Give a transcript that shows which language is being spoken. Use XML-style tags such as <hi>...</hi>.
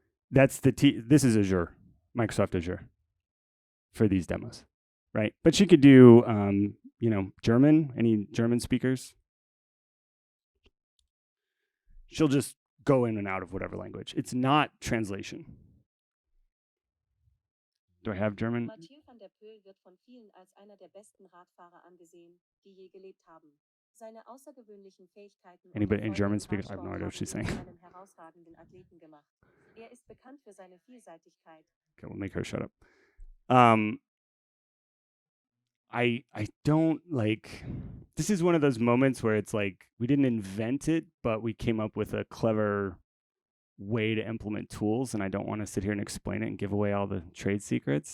<en>That's the T. This is Azure, Microsoft Azure, for these demos, right? But she could do, German. Any German speakers? She'll just go in and out of whatever language. It's not translation. Do I have German?</en> <de>Mathieu van der Poel wird von vielen als einer der besten Radfahrer angesehen, die je gelebt haben. Seine außergewöhnlichen Fähigkeiten</de> <en>Anybody in German speakers? I have no idea what she's saying.</en> <de>einen herausragenden Athleten gemacht. Er ist bekannt für seine Vielseitigkeit.</de> <en>Okay, we'll make her shut up. I don't like. This is one of those moments where it's like we didn't invent it, but we came up with a clever way to implement tools, and I don't want to sit here and explain it and give away all the trade secrets.</en>